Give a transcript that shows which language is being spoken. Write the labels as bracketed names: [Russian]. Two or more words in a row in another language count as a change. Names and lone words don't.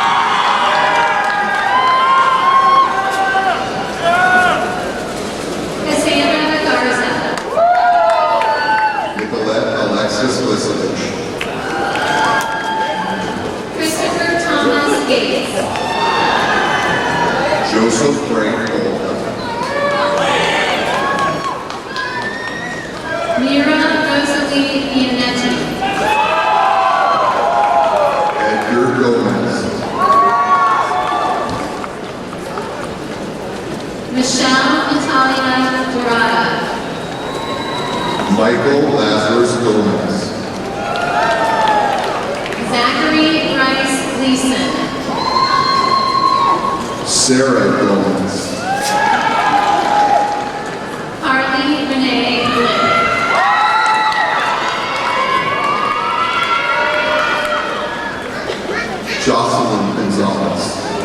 [English] Cassandra Garza. Nicolette Alexis Lisovich. Christopher Thomas Gates. Joseph Frank Golden. Mira Rosalie Bianetti. Edgar Gomez. Michelle Natalia Dorada. Michael Lazarus Gomez. Zachary Rice Gleason. Sarah Gomez. Harley Renee Blinn. Jocelyn Gonzalez.